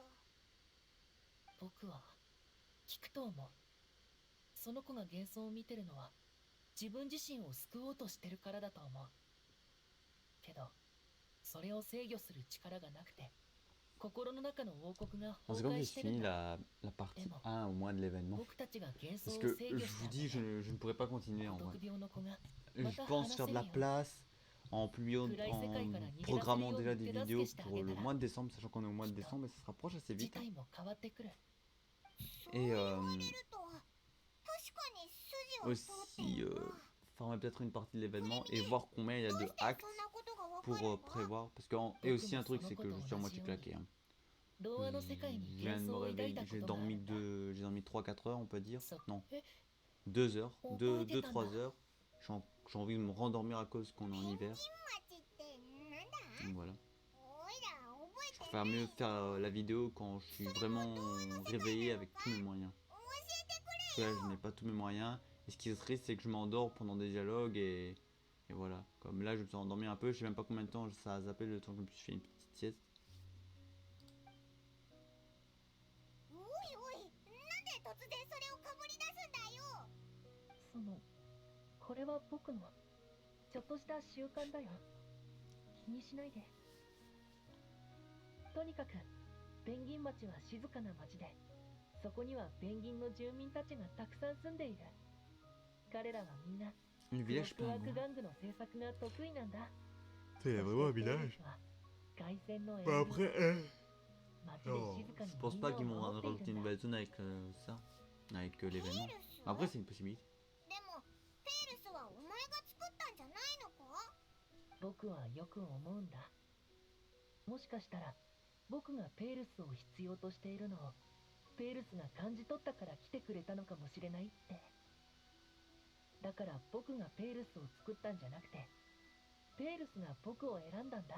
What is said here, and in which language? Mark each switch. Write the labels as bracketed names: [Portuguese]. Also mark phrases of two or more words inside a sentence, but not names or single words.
[Japanese] 僕は聞くと思う。その子が幻想を見てるのは自分自身を救おうとしてるからだと思う。けどそれを制御する力がなくて、心の中の王国が [French] C'est [Japanese] 崩 [French] comme [Japanese] 壊 [French] si [Japanese] し [French] je [Japanese] てるん [French] finis [Japanese] だ。 [French] la partie 1 au moins de l'événement. [Japanese] 僕たちが幻想 [French] Parce [Japanese] を [French] que [Japanese] 制 [French] je [Japanese] 御した [French] vous dis, je ne pourrais pas continuer en [Japanese] 孤 [French] vrai. [Japanese] 独病の子が [French] Je pense faire de la place en publiant, en programmant déjà des vidéos pour le mois de décembre, sachant qu'on est au mois de décembre et ça se rapproche assez [Japanese] 事 [French] vite. [Japanese] 態も変わってくる。そう言われると確かに筋は通ってい [French] Aussi [Japanese] るな。 [French] former peut-être une partie de l'événement et voir combien il y a [Japanese] どう [French] de [Japanese] して [French] actes [Japanese] そんなことがわか [French] pour [Japanese] るの？ [French] prévoir. Parce que, et aussi un truc, c'est que je suis à moitié claqué. Hein. [Japanese] 童話の世界に [French] Je viens [Japanese] 幻 [French] de me [Japanese] 想を抱い [French] réveiller, [Japanese] たこ [French] j'ai [Japanese] とがある [French] dormi [Japanese] んだ。 [French] j'ai dormi 3-4 heures, on peut dire. [Japanese] そ [French] Non, [Japanese] え [French] 2 heures, On 2, peut 3 éteindre. heures. J'ai envie de me rendormir à cause qu'on est en hiver. [Japanese] 町ってなんだ？ [French] Donc voilà. [Japanese] おいら覚え [French] Je [Japanese] て [French] préfère mieux faire la vidéo quand je suis vraiment réveillé avec tous mes moyens. [Japanese] 教えてく [French] Parce que [Japanese] れ [French] là, [Japanese] よ。 [French] je n'ai pas tous mes moyens. Et ce qui est triste, c'est que je m'endors pendant des dialogues et voilà. Comme là, je me suis endormi un peu. Je sais même pas combien de temps ça a zappé le temps que je me suis fait une petite sieste. [Japanese] おいおい、なんで突然それをかぶり出すんだよ。そのこれは僕のちょっとした習慣だよ。気にしないで。とにかくペンギン町は静かな町で、そこにはペンギンの住民たちがたくさん住んでいる。彼らはみんな [French] Le [Japanese] クロ [French] village [Japanese] スワーク [French] pingouin. [Japanese] 玩具の制作が得意なんだ。 [French] C'est vraiment un village. [Japanese] 凱旋の [French] Bah après, [Japanese] 街で [French] non, [Japanese] 静かに [French] je pense pas qu'ils [Japanese] みん [French] m'ont [Japanese] なを守って [French] rajouté [Japanese] いる [French] une [Japanese] んだ。 [French] belle zone avec ça, avec [Japanese] ペー [French] l'événement. [Japanese] ルス？ [French] Après, c'est une possibilité. [Japanese] でもペールスはお前が作ったんじゃないのか？僕はよく思うんだ。もしかしたら僕がペールスを必要としているのをペールスが感じ取ったから来てくれたのかもしれないって。だから僕がペールスを作ったんじゃなくて、ペールスが僕を選んだんだ。